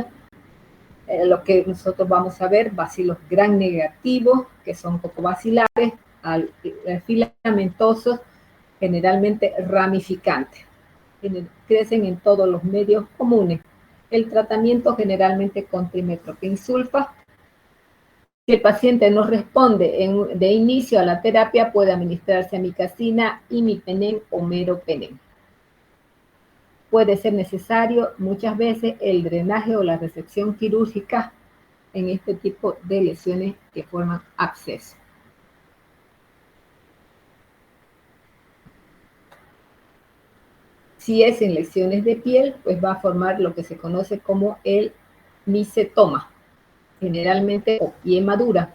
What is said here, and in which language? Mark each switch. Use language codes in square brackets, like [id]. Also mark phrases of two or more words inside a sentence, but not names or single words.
[es] Lo que nosotros vamos a ver, bacilos gram negativos, que son cocobacilares, filamentosos, generalmente ramificantes. Crecen en todos los medios comunes. El tratamiento generalmente con trimethoprim sulfa. Si el paciente no responde de inicio a la terapia, puede administrarse amicacina, imipenem o meropenem. Puede ser necesario muchas veces el drenaje o la resección quirúrgica en este tipo de lesiones que forman absceso. Si es en lesiones de piel, pues va a formar lo que se conoce como el micetoma, generalmente o pie madura.